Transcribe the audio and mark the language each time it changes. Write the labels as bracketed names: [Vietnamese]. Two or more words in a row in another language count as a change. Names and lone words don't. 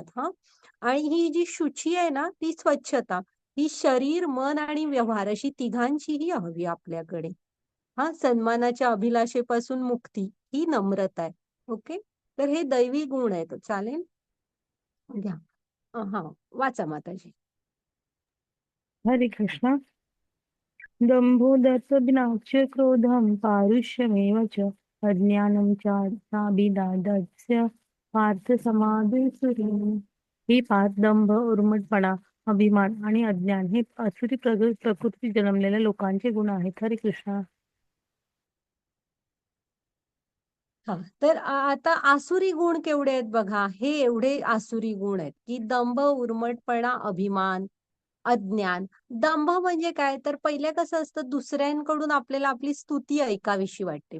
[Marathi] हा, आणि ही जी शुची आहे ना, ती स्वच्छता, ही शरीर, मन आणि व्यवहार अशी तिघांचीही हवी आपल्याकडे. हा, सन्मानाच्या अभिलाषेपासून मुक्ती, ही नम्रता आहे. ओके, तर हे दैवी गुण आहेत. चालेल, घ्या. हा, वाचा माताजी. हरे कृष्ण. [Sanskrit] दंभो दर्पघ्नाच्च क्रोधम पारुष्यमेव च अज्ञानं चाभिदास्य पार्थ समाधिसुरी. [Marathi] ही पाच दंभ, उर्मटपणा, अभिमान आणि अज्ञान हे आसुरी प्रकृती जन्मलेल्या लोकांचे गुण आहेत. हरे कृष्ण. हा, तर आता आसुरी गुण केवढे आहेत बघा. हे एवढे आसुरी गुण आहेत की दंभ, उर्मटपणा, अभिमान, अज्ञान. दंभ म्हणजे काय, तर पहिले कसं असतं, दुसऱ्यांकडून आपल्याला आपली स्तुती ऐकावीशी वाटते.